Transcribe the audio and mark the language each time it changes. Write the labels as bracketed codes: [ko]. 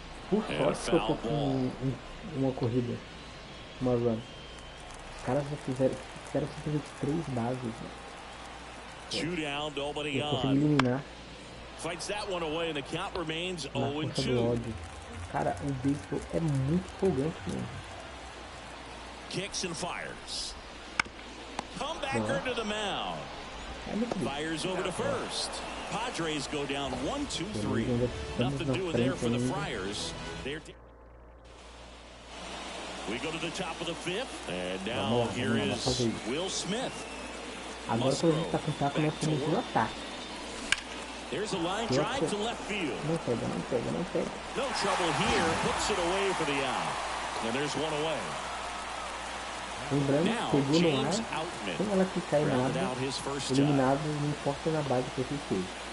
[pt] Por sorte que eu tô com uma corrida, uma run. Os caras já fizeram simplesmente 3 bases. Né? [en] Two down, nobody [pt] eu consegui [en] on. [pt] eliminar. [en] Fights that one away and the count remains [pt] Na força do [en] 0-2. [pt] ódio. Cara, o beisebol é muito empolgante mesmo. [en] Kicks and fires. Comebacker to the mound. Fires over to first. Padres go down 1-2-3. Nothing doing there for the Friars. We go to the top of the 5th. And now here is Will Smith. [pt] Agora que a gente tá com o taco, nós temos o ataque. [en] There's a line drive to left field. [pt] Não pega, não pega, não pega. [en] No trouble here. Puts it away for the out. And there's one away. [pt] Lembrando, pegou no ar, sem ela ficar em nada, eliminado, não importa na base que você fez.